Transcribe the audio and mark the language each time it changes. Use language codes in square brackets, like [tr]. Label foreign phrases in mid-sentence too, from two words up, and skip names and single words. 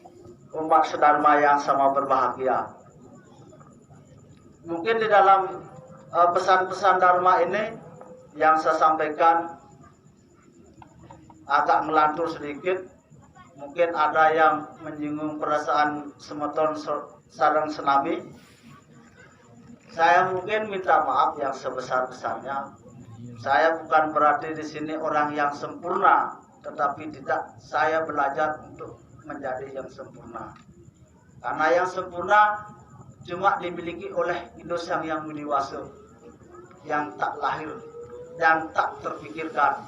[id] Umat sedharma yang sama berbahagia. Mungkin di dalam pesan-pesan Dharma ini yang saya sampaikan agak melantur sedikit. Mungkin ada yang menyinggung perasaan [ban] semeton sareng senami. [id] Saya mungkin minta maaf yang sebesar-besarnya. Saya bukan berarti di sini orang yang sempurna, tetapi tidak, saya belajar untuk menjadi yang sempurna. Karena yang sempurna cuma dimiliki oleh Indonesia yang Widiwasa, yang tak lahir dan tak terpikirkan.